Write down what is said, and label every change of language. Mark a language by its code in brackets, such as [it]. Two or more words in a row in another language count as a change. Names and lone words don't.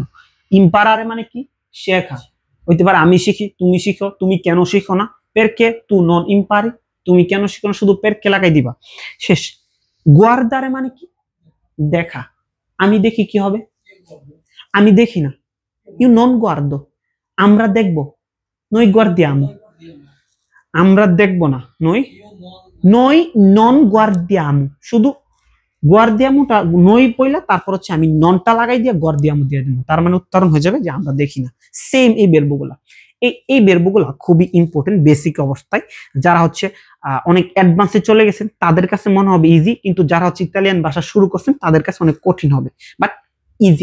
[bn] ইম্পারারে মানে কি শেখা, হইতে পারে আমি শিখি, তুমি শিখো, তুমি কেন শিখো না, [it] perché tu non impari, [bn] তুমি কেন শিখো না, শুধু পেরকে লাগাই দিবা, শেষ। গুয়ারদারে মানে কি দেখা, আমি দেখি কি হবে, আমি দেখি না, [it] io non guardo, [bn] আমরা দেখবো, [it] noi guardiamo [bn] আমরা দেখবো না, [it] noi non guardiamo, [bn] শুধু গুয়ার্দিয়ামোটা নই পয়লা, তারপর হচ্ছে আমি ননটা লাগাই দিয়ে গুয়ার্দিয়ামো দিয়ে দিব, তার মানে উচ্চারণ হয়ে যাবে যে আমরা দেখি না। সেম এই বেরবুগুলা, এই বেরবুগুলা খুবই ইম্পর্টেন্ট বেসিক অবস্থায়। যারা হচ্ছে অনেক অ্যাডভান্সে চলে গেছেন তাদের কাছে মনে হবে ইজি, কিন্তু যারা হচ্ছে ইতালিয়ান ভাষা শুরু করছেন তাদের কাছে অনেক কঠিন হবে, [en] but easy.